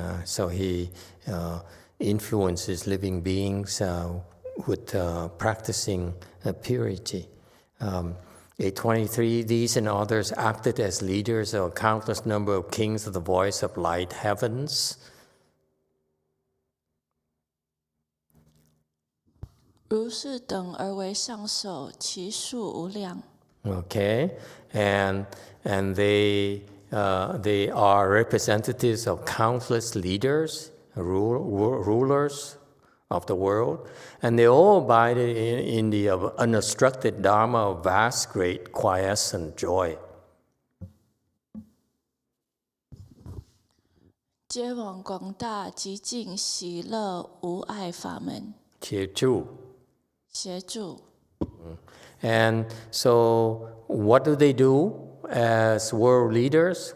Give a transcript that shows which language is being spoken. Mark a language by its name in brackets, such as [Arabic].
[English] So he influences living beings with practicing purity. 823, these and others acted as leaders of a countless number of kings of the voice of light heavens. [Chinese] 如是等而为上首，其数无量。 [English] Okay, and they are representatives of countless leaders, rulers of the world, and they all abide in the unobstructed Dharma of vast, great, quiescent joy. [Chinese] 皆往广大极尽喜乐无碍法门。协助。协助。 [English] And so what do they do as world leaders?